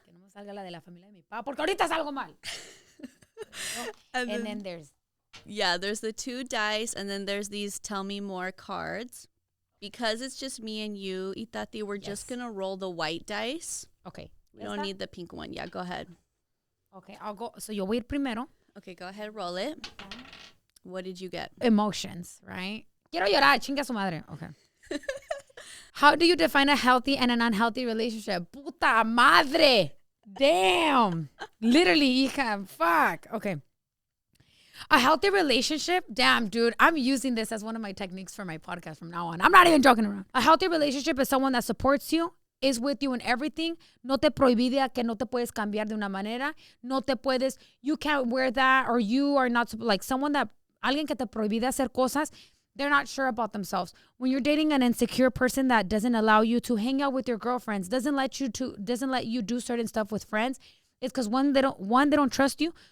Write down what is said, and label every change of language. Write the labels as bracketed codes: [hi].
[es] Que no me salga la de la familia de mi papá, porque ahorita salgo mal. [en] and then there's... Yeah, there's the 2 dice, and then there's these tell me more cards. Because it's just me and you, Itati, we're just going to roll the white dice. Okay. We don't need the pink one. Yeah, go ahead. Okay, I'll go. So [es] yo voy a ir primero. [en] Okay, go ahead, roll it. What did you get? Emotions, right? [es] Quiero llorar, chinga su madre. [en] Okay. How do you define a healthy and an unhealthy relationship? [es] Puta madre. [en] Damn. Literally, hija. Fuck. Okay. A healthy relationship? Damn, dude. I'm using this as one of my techniques for my podcast from now on. I'm not even joking around. A healthy relationship is someone that supports you, is with you in everything. [es] No te prohibida que no te puedes cambiar de una manera. No te puedes, [en] you can't wear that, or you are not, like someone that, [es] alguien que te prohibida hacer cosas, [en] they're not sure about themselves. When you're dating an insecure person that doesn't allow you to hang out with your girlfriends, doesn't let you do certain stuff with friends, it's because they don't trust you.